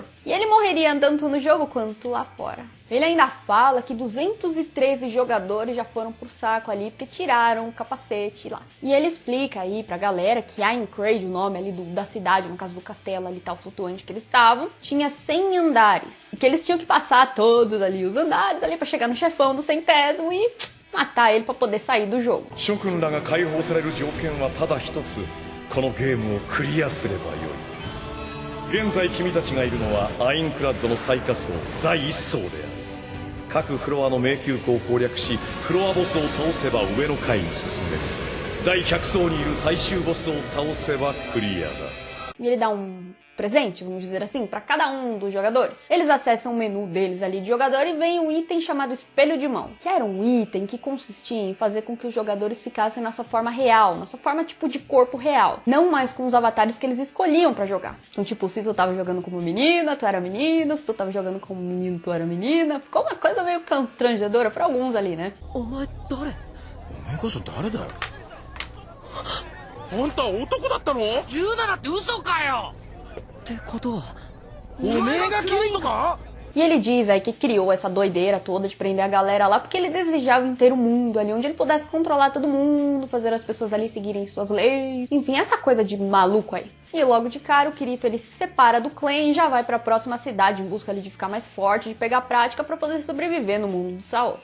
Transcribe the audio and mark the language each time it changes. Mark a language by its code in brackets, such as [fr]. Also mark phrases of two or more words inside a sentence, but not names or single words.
[pt] E ele morreria tanto no jogo quanto lá fora. Ele ainda fala que 213 jogadores já foram pro saco ali porque tiraram o capacete lá. E ele explica aí pra galera que Aincrad, o nome ali da cidade, no caso do castelo ali tal flutuante que eles estavam, tinha 100 andares. E que eles tinham que passar todos ali os andares ali pra chegar no chefão do 100º e matar ele pra poder sair do jogo. [ja] 諸君らが解放される条件はただ一つ。このゲームをクリアすればよい。現在君たちがいるのはアインクラッドの最下層第1層である。各フロアの迷宮湖を攻略し、フロアボスを倒せば上の階に進める。第100層にいる最終ボスを倒せばクリアだ。 [pt] E ele dá presente, vamos dizer assim, para cada um dos jogadores. Eles acessam o menu deles ali de jogador e vem um item chamado espelho de mão, que era um item que consistia em fazer com que os jogadores ficassem na sua forma real, na sua forma tipo de corpo real, não mais com os avatares que eles escolhiam para jogar. Então tipo, se tu tava jogando como menina, tu era menino, se tu tava jogando como menino, tu era menina. Ficou uma coisa meio constrangedora para alguns ali, né? [ja] あんた男だったの 17って嘘かよってことはおめえがキリトか [pt] E ele diz aí que criou essa doideira toda de prender a galera lá porque ele desejava inteiro o mundo ali, onde ele pudesse controlar todo mundo, fazer as pessoas ali seguirem suas leis, enfim, essa coisa de maluco aí. E logo de cara o Kirito ele se separa do clã e já vai para a próxima cidade em busca ali de ficar mais forte, de pegar prática para poder sobreviver no mundo de Sao.